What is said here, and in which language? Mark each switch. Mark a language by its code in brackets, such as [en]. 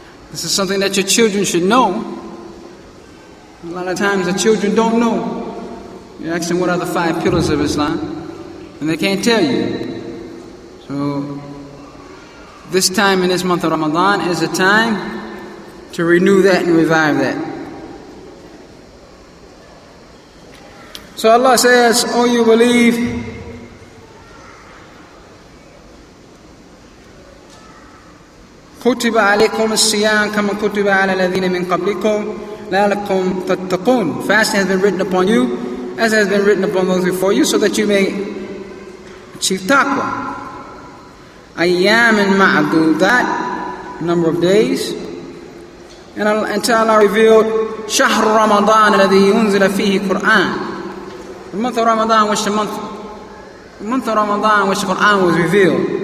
[en] This is something that your children should know. A lot of times the children don't know. You ask them what are the 5 pillars of Islam, and they can't tell you. So this time in this month of Ramadan is a time to renew that and revive that. So Allah says, "O you believe, [ar] كتب عليكم الصيام كما كتب على الذين من قبلكم لعلكم تتقون." [en] Fasting has been written upon you, as has been written upon those before you, so that you may achieve taqwa. [ar] أيام معدودات, [en] number of days. And until Allah revealed [ar] شهر رمضان الذي ينزل فيه قرآن, [en] the month of Ramadan, which the month of Ramadan, which the Quran was revealed.